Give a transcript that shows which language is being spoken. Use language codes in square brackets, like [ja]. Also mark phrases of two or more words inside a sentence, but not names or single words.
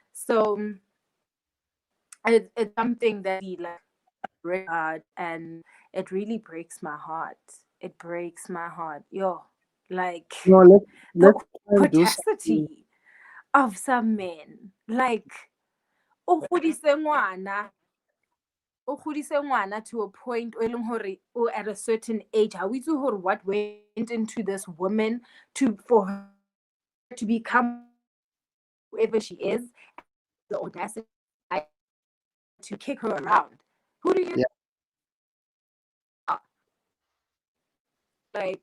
[en] So it's something that we like very hard, and it really breaks my heart. It breaks my heart. Yo, like No, the let's try and do something. audacity of some men. Like, [tn] o godise ngwana [en] to a point where at a certain age, how we do what went into this woman for her to become whoever she is, the audacity to kick her around. Who do you like?